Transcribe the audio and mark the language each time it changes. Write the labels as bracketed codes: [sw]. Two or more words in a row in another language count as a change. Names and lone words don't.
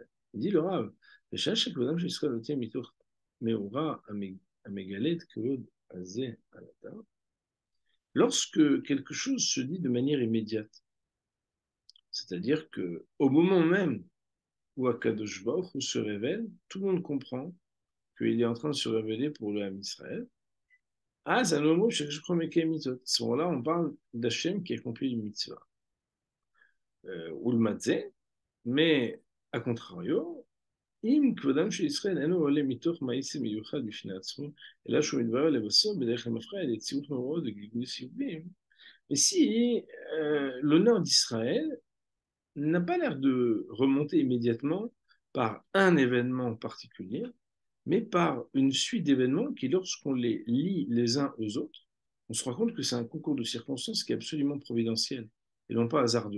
[fr] Il dit le Rav, lorsque quelque chose se dit de manière immédiate, c'est-à-dire que au moment même où [he] הקדוש ברוך הוא [fr] se révèle, tout le monde comprend qu'il est en train de se révéler pour le [he] עם ישראל. [fr] Ah, c'est un mot, je crois, mais quel mitzvot. À ce moment-là, on parle d'Hachem qui accomplit une mitzvah. Ou le matzeh, mais à contrario, [he] אם כבודם של ישראל אינו עולה מתוך מעשה מיוחד בפני עצמו, אלא שהוא מתברר לבסוף בדרך המפריע ליציאות מאורעות וגלגול סיובים, [fr] Mais si l'honneur d'Israël n'a pas l'air de remonter immédiatement par un événement particulier, mais par une suite d'événements qui, lorsqu'on les lie les uns aux autres, on se rend compte que c'est un concours de circonstances qui est absolument providentiel et non pas hasardeux.